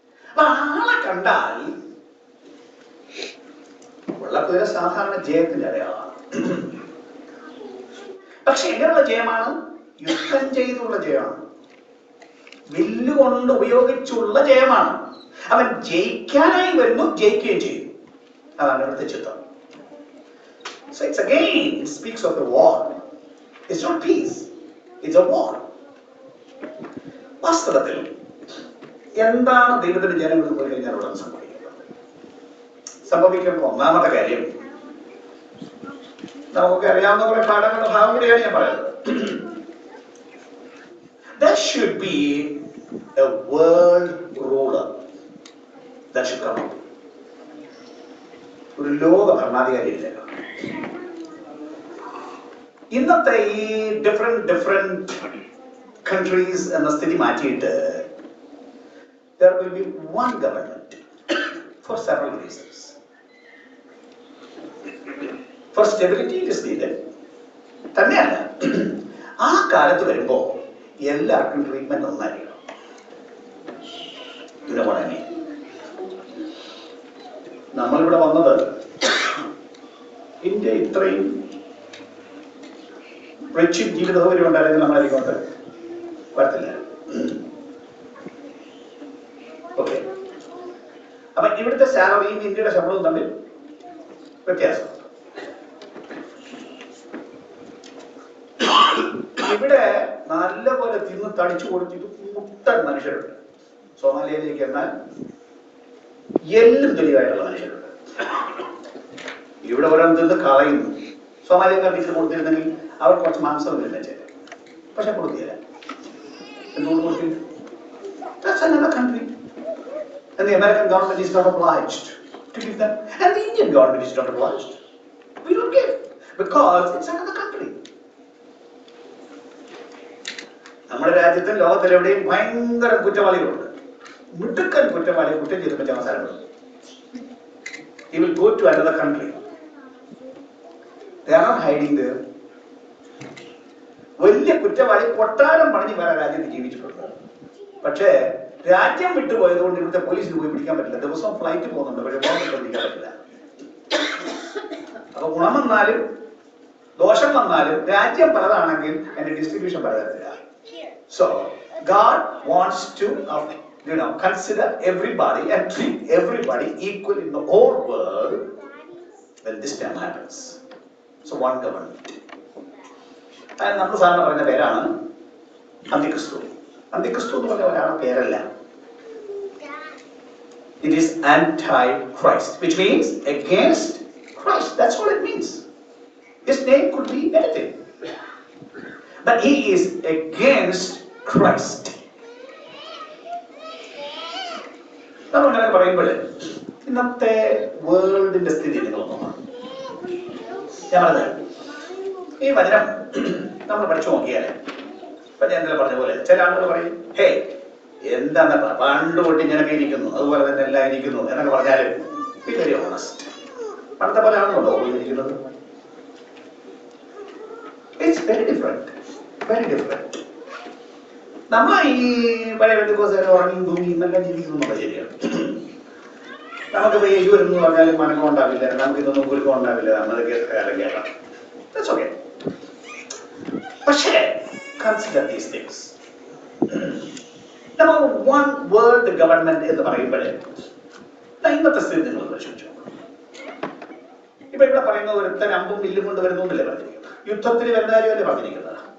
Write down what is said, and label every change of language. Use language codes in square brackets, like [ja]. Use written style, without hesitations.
[ml] അപ്പൊ ആളെ കണ്ടാൽ വെള്ളക്കുതിര സാധാരണ ജയത്തിന്റെ അടയാളമാണ്. പക്ഷെ എങ്ങനെയുള്ള ജയമാണ്? യുദ്ധം ചെയ്തുള്ള ജയമാണ്, വില്ലുകൊണ്ട് ഉപയോഗിച്ചുള്ള ജയമാണ്. അവൻ ജയിക്കാനായി വരുന്നു, ജയിക്കുകയും ചെയ്യും. അതാണ് ഇവിടുത്തെ ചിത്രം. [en] So it's again speaks of the war. It's not peace, it's a war. [ml] വാസ്തവത്തിൽ എന്താണ് ദൈവത്തിന്റെ ജനങ്ങൾ പോയി കഴിഞ്ഞാൽ ഉടൻ സംഭവിക്കുന്ന ഒന്നാമത്തെ കാര്യം, നമുക്കൊക്കെ അറിയാവുന്ന കുറെ പാഠങ്ങളുടെ ഭാഗം കൂടിയാണ് ഞാൻ പറയുന്നത്. [en] There should be a world ruler that should come up. [ml] ഒരു ലോക ഭരണാധികാരി ഇല്ല. ഇന്നത്തെ ഈ ഡിഫറെന്റ് കൺട്രീസ് എന്ന സ്ഥിതി മാറ്റിയിട്ട് [en] there will be one government for several reasons. For stability it is needed. [ml] തന്നെയല്ല, ആ കാലത്ത് വരുമ്പോ എല്ലാവർക്കും ട്രീറ്റ്മെന്റ് ഒന്നായിരിക്കണം. ഇതിനെ നമ്മളിവിടെ വന്നത് ഇന്ത്യ ഇത്രയും റിച്ച് ജീവിത സൗകര്യം ഉണ്ടായിരുന്നെങ്കിൽ നമ്മളതിങ്ങോട്ട് വരത്തില്ല. ഓക്കെ, അപ്പൊ ഇവിടുത്തെ സാലറിയും ഇന്ത്യയുടെ ശമ്പളവും തമ്മിൽ വ്യത്യാസം. ഇവിടെ നല്ലപോലെ തിന്ന് തടിച്ചു കൊടുത്തിട്ട് മുട്ടൻ മനുഷ്യരുണ്ട്. സോമാലിയയിലേക്ക് എന്നാൽ എല്ലും തെളിവായിട്ടുള്ള മനുഷ്യരുണ്ട്. ഇവിടെ ഒരാൾ തിന്ന് കളയുന്നു. സോമാലിയക്കാർക്ക് കൊടുത്തിരുന്നെങ്കിൽ അവർ കുറച്ച് മാംസം വരുന്ന ചെയ്തു, പക്ഷെ കൊടുക്കില്ല. എന്തുകൊണ്ട് കൊടുക്കില്ല? [en] another country. And the American government is not obliged to give them. And the Indian government is not obliged. We don't give. Because it's another country. [ml] നമ്മുടെ രാജ്യത്തും ലോകത്തിലെവിടെയും ഭയങ്കര കുറ്റവാളികളുണ്ട്. മിടുക്കൻ കുറ്റവാളി കുറ്റം ചെയ്ത് പറ്റാൻ അവസരമുണ്ട്. [en] He will go to another country. They are not hiding there. [ml] വലിയ കുറ്റവാളി കൊട്ടാരം പണിഞ്ഞ് വേറെ രാജ്യത്ത് ജീവിച്ചിട്ടുണ്ട്. പക്ഷേ രാജ്യം വിട്ടുപോയതുകൊണ്ട് ഇവിടുത്തെ പോലീസിന് പോയി പിടിക്കാൻ പറ്റില്ല. ദിവസവും ഫ്ലൈറ്റ് പോകുന്നുണ്ട്, പക്ഷെ പിടിക്കാൻ പറ്റില്ല. അപ്പൊ ഗുണം വന്നാലും ദോഷം വന്നാലും രാജ്യം പലതാണെങ്കിൽ അതിന്റെ distribution പലതരത്തിലാണ്. [en] So God wants to consider everybody and treat everybody equal in the whole world when this time happens. So one government. [ml] And നമ്മൾ സാധാരണ പറയുന്ന പേരാണ് അന്തിക്രിസ്തു. അന്തിക്രിസ്തു എന്ന് പറഞ്ഞ ഒരാളുടെ പേരല്ല. [en] It is anti-Christ, which means against Christ. That's what it means. His name could be anything. But he is against Christ. [ml] നമ്മൾ അങ്ങനെ പറയുമ്പോൾ ഇന്നത്തെ വേൾഡിന്റെ സ്ഥിതി നിങ്ങൾ നോക്കണം. ഞാൻ പറഞ്ഞത് ഈ വചനം നമ്മൾ പഠിച്ചു നോക്കിയാലേ ഇപ്പൊ ഞാൻ എന്തെങ്കിലും പറഞ്ഞ പോലെ ചില ആളുകൾ പറയും, ഹേ എന്താന്ന് പണ്ട് തൊട്ട് ഇങ്ങനെയൊക്കെ ഇരിക്കുന്നു, അതുപോലെ തന്നെ എല്ലാം ഇരിക്കുന്നു എന്നൊക്കെ പറഞ്ഞാലും [en] Very honest. [ml] പണ്ടത്തെ പോലെ ആണെന്നുണ്ടോ ഇരിക്കുന്നത്? [en] It's very different, very different. [ml] നമ്മൾ ഈ പഴയ ദിവസം ഉറങ്ങി തൂങ്ങി എന്നെല്ലാം ജീവിക്കുന്നു ശരിയാണ്. നമുക്ക് യേശു എന്ന് പറഞ്ഞാലും മനക്കം ഉണ്ടാവില്ല, നമുക്ക് ഇതൊന്നും കുരുക്കം ഉണ്ടാവില്ല, നമ്മളൊക്കെ കാലം കേൾക്കാം. [en] That's okay. [ml] പക്ഷേ [en] consider these things. Number one, world government [ml] എന്ന് പറയുമ്പോഴേ ഇന്നത്തെ സ്ഥിതി നിങ്ങൾ പരിശോധിച്ചു. ഇപ്പൊ ഇവിടെ പറയുന്നത് ഒരുത്തൻ അമ്പും വില്ലും കൊണ്ട് വരുന്നു എന്നല്ലേ പറഞ്ഞിരിക്കുന്നത്, യുദ്ധത്തിന് വരുന്ന കാര്യമല്ലേ പറഞ്ഞിരിക്കുന്നത്.